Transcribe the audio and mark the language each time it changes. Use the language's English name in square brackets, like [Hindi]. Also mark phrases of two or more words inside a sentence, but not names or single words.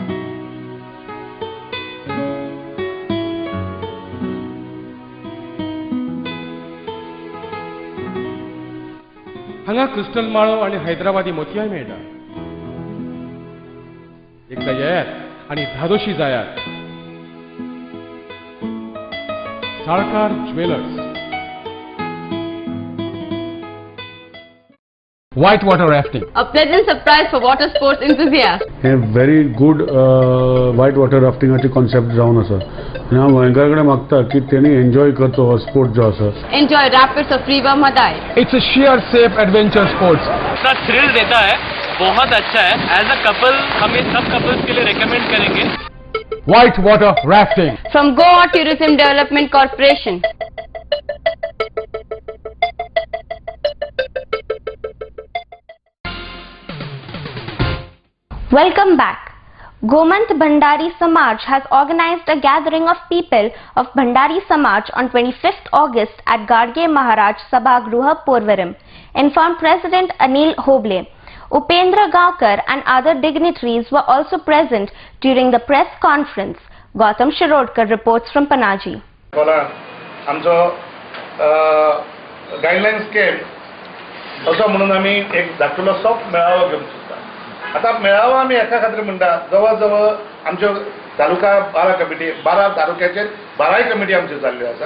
[Konkani] हांगा क्रिस्टल माळो आणि हैदराबादी मोतयाय मेळटा. एकदा येयात आणि धादोशी जायात. साळकार ज्वेलर्स. [English] Whitewater rafting. A pleasant surprise for water sports enthusiasts. [Konkani] हे [English] very good whitewater rafting [Konkani] ची concept जावन आसा. आनी हांव गोंयकारांकडे मागता की तेणी एन्जॉय करचो हो स्पोर्ट जो आसा. [English] Enjoy rapids of River Madai. It's a sheer safe adventure sports. [Hindi] इतना थ्रिल देता है, बहुत अच्छा है. [English] as a couple [Hindi] हम ये सब कपल्स के लिए रेकमेंड करेंगे. [English] Whitewater rafting. From Goa Tourism Development Corporation. Welcome back. Gomant Bhandari Samaj has organized a gathering of people of Bhandari Samaj on 25th August at Garge Maharaj Sabhagruha, Porvarim, informed President Anil Hoble. Upendra Gaokar and other dignitaries were also present during the press conference. Gautam Shirodkar reports from Panaji. [Konkani] आमचो गायडलायन्स केम असो म्हणून आमी एक धाकटुलो सॉफ्ट मेळावो घेवन सोदता. आता मेळावो आमी एका खातीर म्हणटा, जवळ जवळ आमच्यो तालुका 12 कमिटी, 12 तालुक्याचेर 12 कमिटी आमच्यो जाल्ल्यो आसा.